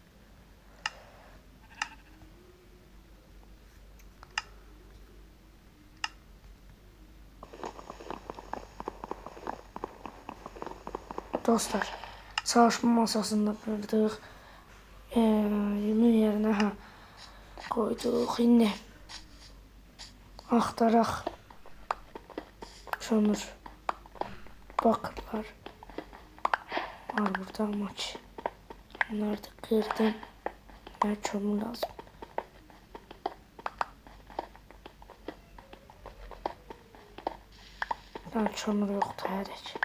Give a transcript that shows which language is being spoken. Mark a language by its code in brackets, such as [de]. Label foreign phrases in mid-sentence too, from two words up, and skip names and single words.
[az] Dostlar, çalışma masasında qırdıq. Yemin yerinə qoyduq. İndi axtaraq kömür bakırlar var burada ama ki [tr] bunları da kırdım [az] ve kömür lazım. Daha kömür yoktu hərək.